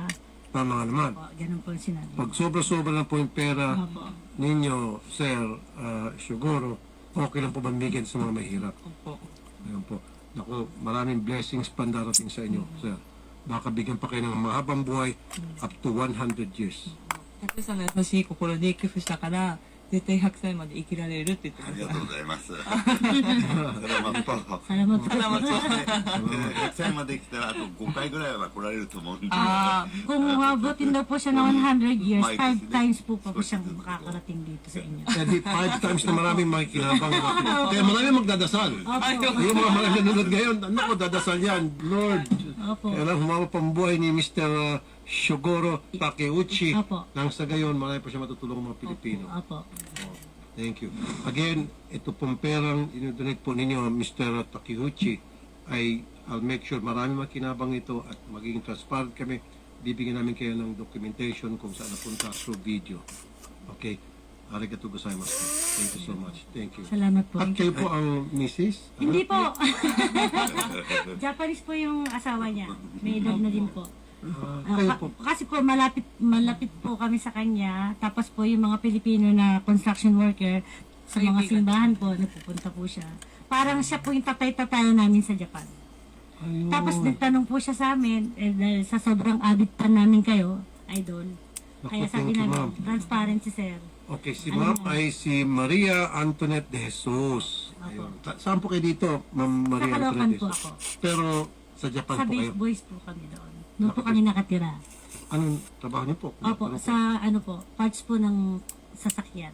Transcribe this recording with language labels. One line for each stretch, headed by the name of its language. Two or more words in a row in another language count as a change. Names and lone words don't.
Filipino: Tama nga naman. po, ganun po ang sinabi. Pag sobra-sobra na po yung pera Opo. ninyo, Sir Shugoro, okay lang po bamigyan sa mga mahirap. Opo. Ayun po. Naku, maraming blessings pa darating sa inyo, Sir. Baka bigyan pa kayo ng mahabang buhay
English: up to 100 years.
Japanese: たくさんの優しい心で寄付したから、絶対100歳まで生きられるって言ってましたありがと。うございます。
Filipino: salamat po. Salamat po.
English: Next time
Japanese: まで来たらあと5回ぐらいは来られると思うんで。あ
Filipino: Kung abutin daw po siya ng 100 years,
English: Might 5 be.
Filipino: times po pa siyang makakarating dito sa inyo. Edi 5 times na maraming makikinabang. Kaya maraming magdadasal. Opo. Yung mga maraming nanonood ngayon, naku, dadasal yan. Lord, Opo. kaya lang humama pambuhay ni Mr. Shugoro Takeuchi. Opo. Nang sa gayon, marami pa siya matutulong mga Pilipino. Opo.
English: Thank you. Again,
Filipino: ito pong perang inodonate po ninyo, Mr. Takeuchi, ay
English: I'll make sure
Filipino: marami makinabang ito at magiging transparent kami. Bibigyan namin kayo ng documentation kung saan napunta through video. Okay?
Japanese: ありがとうございます.
English: Thank you so much. Thank you.
Filipino: Salamat po. At kayo po ang Mrs.? Hindi po. Japanese po yung asawa niya. May edad na din po. Kayo po. Kasi po malapit po kami sa kanya. Tapos po yung mga Pilipino na construction worker sa mga simbahan po, napupunta po siya. Parang siya po yung tatay-tatay namin sa Japan. Ayun. Tapos nagtanong po siya sa amin, dahil sa sobrang avid pa namin kayo, idol. Naku, Kaya sabi thank you, namin, ma'am. transparency sir. Okay, si ma'am ay si Maria Antoinette de Jesus. Ayun. Saan po kayo dito, ma'am Maria Sa Caloocan Antoinette de po Jesus? ako. Pero sa Japan Sa po kayo. Base Boys po kami doon. Doon po kami nakatira. Anong trabaho niyo po? Opo, Ano po? sa ano po, parts po ng sasakyan.